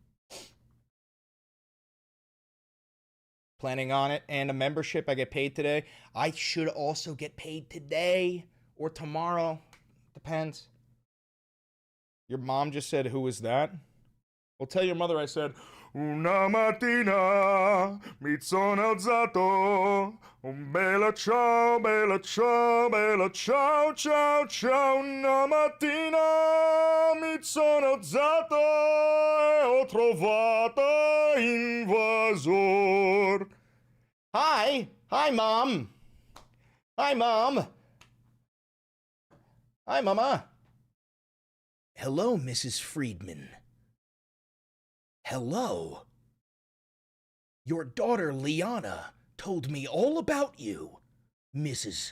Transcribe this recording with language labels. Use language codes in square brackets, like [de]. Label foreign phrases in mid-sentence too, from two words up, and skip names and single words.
[en] Planning on it. And a membership. I get paid today. I should also get paid today or tomorrow. Depends. Your mom just said, who is that? Well, tell your mother I said, [it] una mattina mi sono alzato. Bella ciao, bella ciao, bella ciao, ciao, ciao. Una mattina mi sono alzato e ho trovato invasor. [en] Hi. Hi, Mom. Hi, Mom. Hi, Mama. Hello, Mrs. Friedman. Hello. Your daughter, Liana, told me all about you, Mrs.